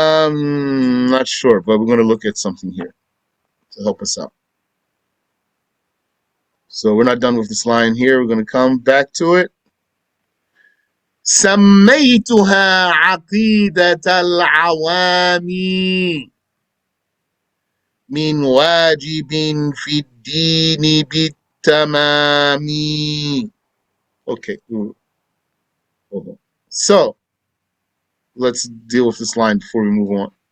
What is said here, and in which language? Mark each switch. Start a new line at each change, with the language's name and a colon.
English: Not sure, but we're going to look at something here to help us out. So we're not done with this line here. We're going to come back to it.
Arabic: سميتها عقيدة العوام من واجب في الدين بالتمام.
English: Okay, hold on. So let's deal with this line before we move on.